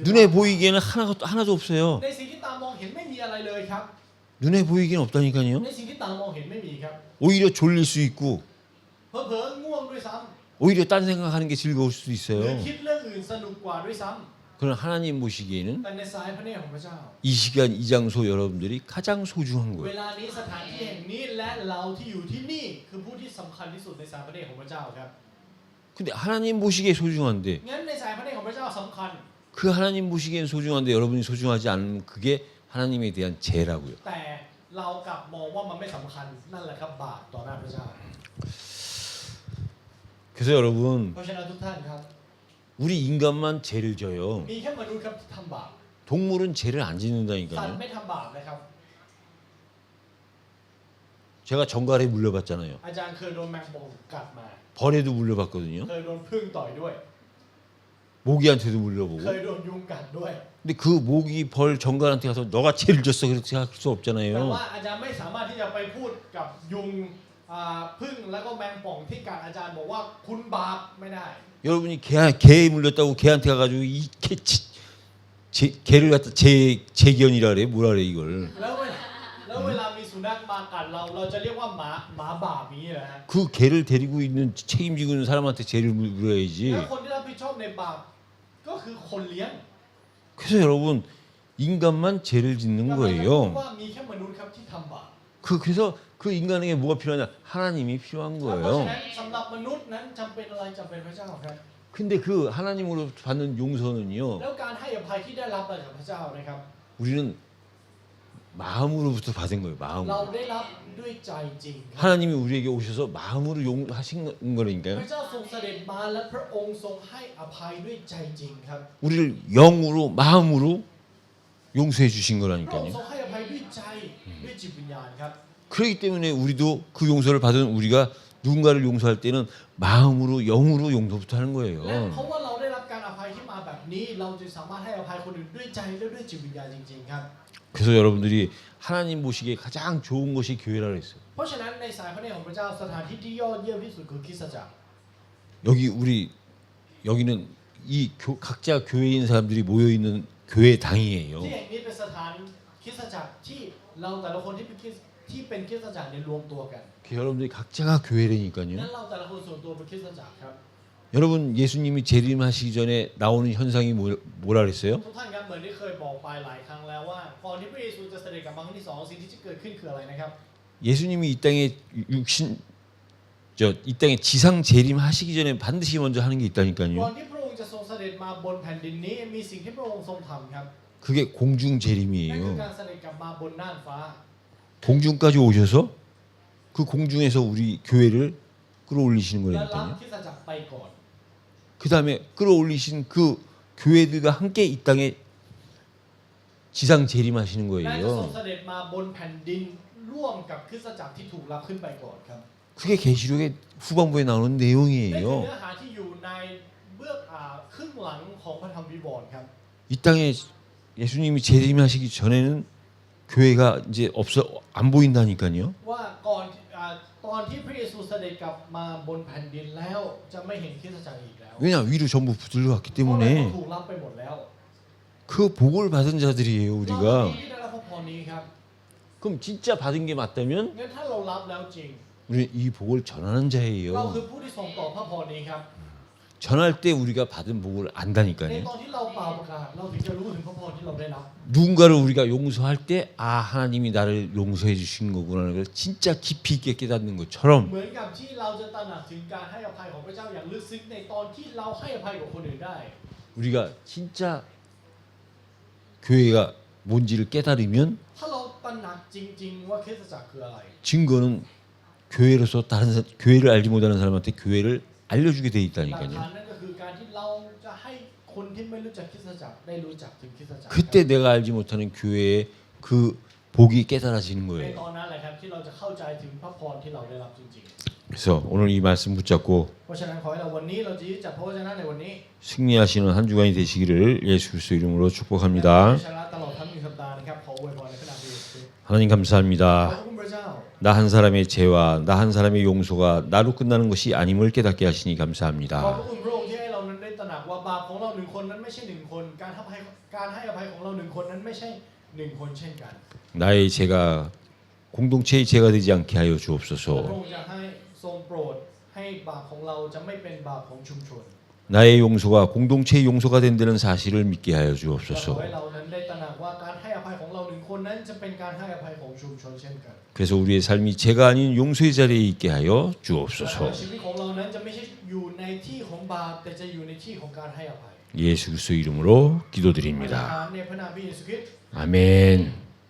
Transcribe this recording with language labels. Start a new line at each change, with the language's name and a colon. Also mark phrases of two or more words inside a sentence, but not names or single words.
Korean: 눈에 보이기에는 하나도 없어요.
Thai: ในสิ่งที่ตามองเห็นไม่มีอะไรเลยครับ
Korean: 눈에 보이기는 없다니까요.
Thai: ในสิ่งที่ตามองเห็นไม่มีครับ
Korean: 오히려 졸릴 수 있고
Thai: เผลอๆง่วงด้วยซ้
Korean: 오히려 딴 생각하는 게 즐거울 수도
Thai: ำหรือ
Korean: 있어요.
Thai: คิดเรื่องอื่นสนุกกว่าด้วยซ้
Korean: 그러나 하나님 보시기에는
Thai: ำแต่ในสายพระเนตรของพระเจ้า
Korean: 이 시간 이 장소 여러분들이 가장 소중한
Thai: เว
Korean: 거예요.
Thai: ลานี้สถานที่แห่งนี้และเราที่อยู่ที่นี่คือผู้ที่สำคัญที่สุดในสายพระเนตรของพระเจ้าครับ
Korean: 근데 하나님 보시기에 소중한데
Thai: งั้นในสายพระเนตรของพระเจ้าสำคัญ
Korean: 그 하나님 보시기엔 소중한데 여러분이 소중하지 않으면 그게 하나님에 대한 죄라고요.
Thai: แต่เรากลับมองว่ามันไม่สำคัญนั่นแหละครับบาปต่อหน้าพระเจ้า
Korean: 그래서 여러분
Thai: เพราะฉะนั้นทุกท่านครับ
Korean: 우리 인간만 죄를 져요.
Thai: มีแค่มนุษย์ครับที่ทำบาป
Korean: 동물은 죄를 안
Thai: สัตว์
Korean: 짓는다니까요.
Thai: ไม่ทำบาปนะครับ
Korean: 제가 정갈에 물려봤잖아요.
Thai: อาจารย์เคยโดนแมงป่องกัดมา
Korean: 벌에도 물려봤거든요.
Thai: เคยโดนผึ้งต่อยด้วย
Korean: 모기한테도
Thai: เคย
Korean: 물려보고.
Thai: โดนยุงกัดด้วย
Korean: 근데 그 모기 벌 정갈한테 가서 너가 죄를 졌어 그렇게 생각할 수
Thai: แต่
Korean: 없잖아요.
Thai: ว่าอาจารย์ไม่สามารถที่จะไปพูดกับยุงผึ้งแล้วก็แมงป่องที่กัดอาจารย์บอกว่าคุณบาปไม่ได้
Korean: 여러분이 개에 물렸다고 개한테 가가지고 개를 갖다 재견이라 그래 뭐라 그래 이걸.
Thai: แล้วเวลามีสุนัขมากัดเราจะเรียกว่าหมาบาปนี้เหรอฮะ
Korean: 그 개를 데리고 있는 책임지고 있는 사람한테 죄를 물어야지.
Thai: แล้วคนที่รับผิดชอบในบาปก็คือคนเลี้ยง
Korean: 그래서 여러분 인간만 죄를 짓는
Thai: เพราะ
Korean: 거예요.
Thai: ว่ามีแค่มนุษย์ครับที่ทำบาป
Korean: 그래서 그 인간에게 뭐가 필요하냐? 하나님이 필요한
Thai: เพราะฉะ
Korean: 거예요.
Thai: นั้นสำหรับมนุษย์นั้นจำเป็นอะไรจำเป็นพระเจ้าครับ
Korean: 근데 그 하나님으로 받는 용서는요.
Thai: แล้วการให้อภัยที่ได้รับมาจากพระเจ้านะครับ
Korean: 우리는 마음으로부터 받은 거예요.
Thai: เรา
Korean: 마음으로.
Thai: ได้รับด้วยใจจริงครับ
Korean: 하나님이 우리에게 오셔서 마음으로 용하신
Thai: พ
Korean: 거니까요.
Thai: ระเจ้าทรงเสด็จมาและพระองค์ทรงให้อภัยด้วยใจจริงครับ
Korean: 우리를 영으로 마음으로 용서해 주신
Thai: พระองค์
Korean: 거라니까요.
Thai: ทรงให้อภัยด้วยใจด้วยจิตวิญญาณครับ
Korean: 그렇기 때문에 우리도 그 용서를 받은 우리가 누군가를 용서할 때는 마음으로 영으로 용서부터 하는
Thai: และเพ
Korean: 거예요.
Thai: ราะว่าเราได้รับการอภัยที่มาแบบนี้ เราจึงสามารถให้อภัยคนอื่นด้วยใจและด้วยจิตวิญญาณจริงๆครับ
Korean: 그래서 여러분들이 하나님 보시기에 가장 좋은 것이 교회라 그랬어요.
Thai: เพราะฉะนั้นในสายพระเนตรของพระเจ้าสถานที่ที่ยอดเยี่ยมที่สุดคือคริสตจักร
Korean: 여기는 각자 교회인 사람들이 모여 있는 교회당이에요.
Thai: ที่แห่งนี้เป็นสถานคริสตจักรที่เราแต่ละคนที่เป็นคริสตจักรเนี่ยรวมตัวกัน
Korean: 여러분들이 각자가 교회라니까요.
Thai: นั้นเราแต่ละคนส่วนตัวเป็นคริสตจักรครับ
Korean: 여러분 예수님이 재림하시기 전에 나오는 현상이 뭐라 그랬어요?
Thai: ทุกท่านครับเหมือนที่เคยบอกไปหลายครั้งแล้วว่าก่อนที่พระเยซูจะเสด็จกลับมาครั้งที่สองสิ่งที่จะเกิดขึ้นคืออะไรนะครับ
Korean: 예수님이 이 땅에 이 땅에 지상 재림하시기 전에 반드시 먼저 하는 게
Thai: ก่อน
Korean: 있다니까요.
Thai: ที่พระองค์จะทรงเสด็จมาบนแผ่นดินนี้มีสิ่งที่พระองค์ทรงทำครับ
Korean: 그게 공중
Thai: นั่นคือ
Korean: 재림이에요.
Thai: การเสด็จกลับมาบนน่านฟ้า
Korean: 공중까지 오셔서 그 공중에서 우리 교회를 끌어올리시는
Thai: และรับ
Korean: 거라니까요.
Thai: คริสตจักรไปก่อน
Korean: 그 다음에 끌어올리신 그 교회들과 함께 이 땅에 지상 재림하시는
Thai: และจะทรง
Korean: 거예요.
Thai: เสด็จมาบนแผ่นดินร่วมกับคริสตจักรที่ถูกรับขึ้นไปก่อนครับ
Korean: 그게 계시록의 후반부에 나오는
Thai: นี่คือ
Korean: 내용이에요.
Thai: เนื้อหาที่อยู่ในเบื้องครึ่งหลังของพระธรรมวิวรณ์ครับ
Korean: 이 땅에 예수님이 재림하시기 전에는 교회가 이제 없어 안 보인다니까요.
Thai: ว่าก่อนตอนที่พระเยซูเสด็จกลับมาบนแผ่นดินแล้วจะไม่เห็นคริสตจักรอีกแล้ว
Korean: 왜냐 위로 전부 들어갔기
Thai: เพราะว่า
Korean: 때문에
Thai: ถูกรับไปหมดแล้ว
Korean: 그 복을 받은 자들이에요
Thai: เรา
Korean: 우리가.
Thai: ที่ได้รับพระพรนี้ครับ
Korean: 그럼 진짜 받은 게 맞다면
Thai: งั้นถ้าเรารับแล้วจริง
Korean: 우리는 이 복을 전하는
Thai: เรา
Korean: 자예요.
Thai: คือผู้ที่ส่งต่อพระพรนี้ครับ
Korean: 전할 때 우리가 받은 복을
Thai: ใน
Korean: 안다니까요.
Thai: ตอนที่เราเป่าประกาศเราถึงจะรู้ถึงพระพรที่เราได้รับ
Korean: 누군가를 우리가 용서할 때 아 하나님이 나를 용서해 주신 거구나라는 걸 진짜 깊이 있게 깨닫는 것처럼
Thai: เหมือนกับที่เราจะตระหนักถึงการให้อภัยของพระเจ้าอย่างลึกซึ้งในตอนที่เราให้อภัยกับคนอื่นได้
Korean: 우리가 진짜 교회가 뭔지를 깨달으면
Thai: ถ้าเราตระหนักจริงๆว่าคริสตจักรคืออะไร
Korean: 증거는 교회로서 교회를 알지 못하는 사람한테 교회를 알려주게 돼
Thai: หลักฐาน
Korean: 있다니까요.
Thai: นั่นก็คือการที่เราจะให้คนที่ไม่รู้จักคริสตจักรได้รู้จักถึงคริสตจักร
Korean: 그때 내가 알지 못하는 교회의 그 복이 깨달아지는
Thai: ใน
Korean: 거예요.
Thai: ตอนนั้นแหละครับที่เราจะเข้าใจถึงพระพรที่เราได้รับจริง
Korean: 그래서 오늘 이 말씀 붙잡고
Thai: ๆ เพราะฉะนั้นขอให้เราวันนี้เราจะยึดจับพระวจนะในวันนี้
Korean: 승리하시는 한 주간이 되시기를 예수 그리스도 이름으로
Thai: และ
Korean: 축복합니다.
Thai: ชนะตลอดทั้ง1สัปดาห์นะครับขออวยพรในพระนามพระเยซูคริสต์
Korean: 하나님
Thai: ขอบ
Korean: 감사합니다.
Thai: คุณพระเจ้า
Korean: 나 한 사람의 죄와 나 한 사람의 용서가 나로 끝나는 것이 아님을 깨닫게 하시니
Thai: ขอบพระ
Korean: 감사합니다.
Thai: คุณพระองค์ที่ให้เรานั้นได้ตระหนักว่าบาปของเราหนึ่งคนนั้นไม่ใช่หนึ่งคนการให้อภัยของเราหนึ่งคนนั้นไม่ใช่หนึ่งคนเช่นกัน
Korean: 나의 죄가 공동체의 죄가 되지 않게 하여
Thai: พระ
Korean: 주옵소서.
Thai: องค์จะให้ทรงโปรดให้บาปของเราจะไม่เป็นบาปของชุมชน
Korean: 나의 용서가 공동체의 용서가 된다는 사실을 믿게 하여
Thai: และขอ
Korean: 주옵소서.
Thai: ให้เรานั้นได้ตระหนักว่าการให้อภัยของเราหนึ่งคนนั้นจะเป็นการให้อภัยของชุมชนเช่นกัน
Korean: 그래서 우리의 삶이 죄가 아닌 용서의 자리에 있게 하여
Thai: และ
Korean: 주옵소서.
Thai: ชีวิตของเรานั้นจะไม่ใช่อยู่ในที่ของบาปแต่จะอยู่ในที่ของการให้อภัย
Korean: 예수 그리스도 이름으로
Thai: อธิษ
Korean: 기도드립니다.
Thai: ฐานในพระนามพระเยซูคริสต์
Korean: 아멘.